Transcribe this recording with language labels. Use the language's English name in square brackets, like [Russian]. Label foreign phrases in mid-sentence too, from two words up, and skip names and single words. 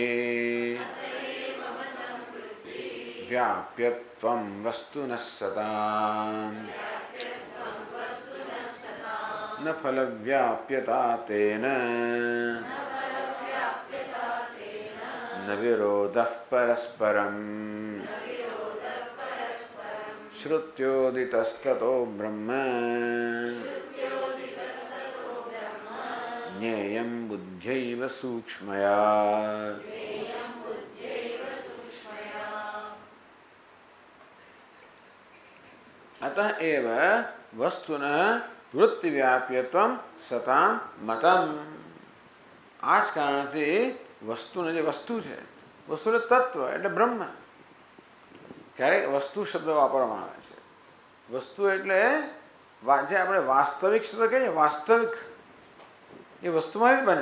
[Sanskrit] व्याप्यत्वं वस्तुनः सतां न फलव्याप्यता तेन न विरोधः परस्परम श्रुत्योदितस्ततो ब्रह्म ज्ञेयं बुद्ध्यैव सूक्ष्मया। अतः एव वस्तुनः वृत्तिव्याप्यत्वं सतां मतम्। [Gujarati] આ જ કારણથી વસ્તુને જે વસ્તુ છે, વસ્તુ એટલે તત્વ એટલે બ્રહ્મ. ક્યારેક વસ્તુ શબ્દ વાપરવામાં આવે છે. વસ્તુ એટલે જે આપણે વાસ્તવિક શબ્દ કહીએ, વાસ્તવિક એ વસ્તુમાં જ બન્યો.